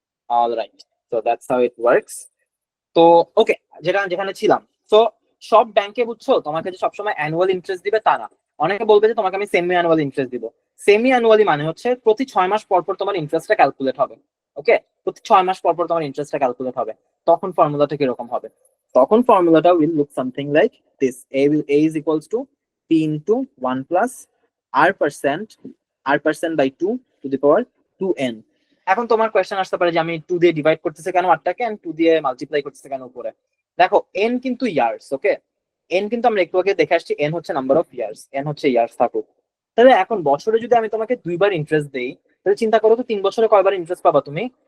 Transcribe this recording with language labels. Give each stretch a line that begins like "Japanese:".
English: Alright, so that's how it works.
Bangla: তো ওকে, যেখানে ছিলাম, তো সব ব্যাংকে বুঝছো তোমাকে যে সবসময় অ্যানুয়াল ইন্টারেস্ট দিবে তা না। অনেকে বলবে যে তোমাকে আমি সেমি অ্যানুয়াল ইন্টারেস্ট দিব। সেমি অ্যানুয়ালি মানে হচ্ছে প্রতি 6 মাস পর পর তোমার ইন্টারেস্টটা ক্যালকুলেট হবে। ওকে, প্রতি 6 মাস পর পর তোমার ইন্টারেস্টটা ক্যালকুলেট হবে। তখন ফর্মুলাটা কিরকম হবে? তখন ফর্মুলাটা
English: Will look something like this: a is equals to p into 1 plus r% by 2 to the power 2n।
Bangla: এখন তোমার কোয়েশ্চেন আসতে পারে যে আমি 2 দিয়ে ডিভাইড করতেছে কেন আটটাকে, এন্ড 2 দিয়ে মাল্টিপ্লাই করতেছে কেন উপরে? দেখো, এন কিন্তু ইয়ার্স। ওকে, এন কিন্তু আমরা একটু আগে দেখে আসছি, এন হচ্ছে নাম্বার অফ ইয়ার্স, এন হচ্ছে ইয়ার্স থাকুক। তাহলে এখন বছরে যদি আমি তোমাকে 2বার ইন্টারেস্ট দেই, তাহলে চিন্তা করো তো 3 বছরে কয়বার ইন্টারেস্ট পাবা তুমি?